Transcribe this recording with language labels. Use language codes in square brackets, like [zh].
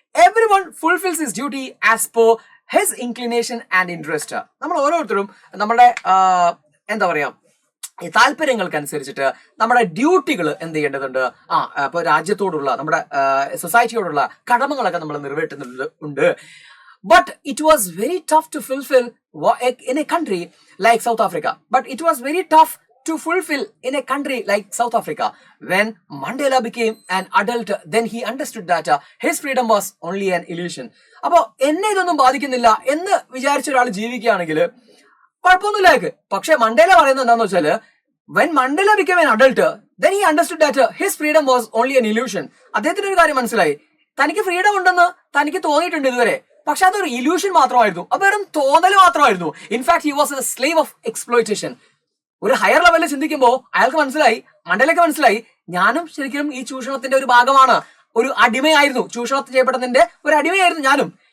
[en] Everyone fulfils his duty as per his inclination and interest. [ml] നമ്മൾ ഓരോരുത്തരും നമ്മുടെ എന്താ പറയാ താല്പര്യങ്ങൾക്കനുസരിച്ചിട്ട് നമ്മുടെ ഡ്യൂട്ടികൾ എന്ത് ചെയ്യേണ്ടതുണ്ട്. ഇപ്പൊ രാജ്യത്തോടുള്ള നമ്മുടെ സൊസൈറ്റിയോടുള്ള കടമകളൊക്കെ നമ്മൾ നിറവേറ്റുന്നുണ്ട്. [en] But it was very tough to fulfill in a country like South Africa. But it was very tough to fulfill in a country like South Africa. When Mandela became an adult, then he understood that his freedom was only an illusion. [ml] അപ്പോ എന്നെ ഇതൊന്നും ബാധിക്കുന്നില്ല എന്ന് വിചാരിച്ച ഒരാൾ ജീവിക്കുകയാണെങ്കിൽ കുഴപ്പമൊന്നുമില്ല. പക്ഷെ Mandela പറയുന്നത് എന്താന്ന് വെച്ചാല്, [en] when Mandela became an adult, then he understood that his freedom was only an illusion. [ml] അദ്ദേഹത്തിന് ഒരു കാര്യം മനസ്സിലായി, തനിക്ക് ഫ്രീഡം ഉണ്ടെന്ന് തനിക്ക് തോന്നിയിട്ടുണ്ട് ഇതുവരെ, പക്ഷെ അതൊരു ഇല്യൂഷൻ മാത്രമായിരുന്നു, അത് വെറും തോന്നൽ മാത്രമായിരുന്നു. [en] In fact he was a slave of exploitation. [ml] ഒരു ഹയർ ലെവലിൽ ചിന്തിക്കുമ്പോൾ അയാൾക്ക് മനസ്സിലായി, മണ്ടേലയ്ക്ക് മനസ്സിലായി, ഞാനും ശരിക്കും ഈ ചൂഷണത്തിന്റെ ഒരു ഭാഗമാണ്, ഒരു അടിമയായിരുന്നു, ചൂഷണം ചെയ്യപ്പെടുന്നതിന്റെ ഒരു അടിമയായിരുന്നു ഞാനും.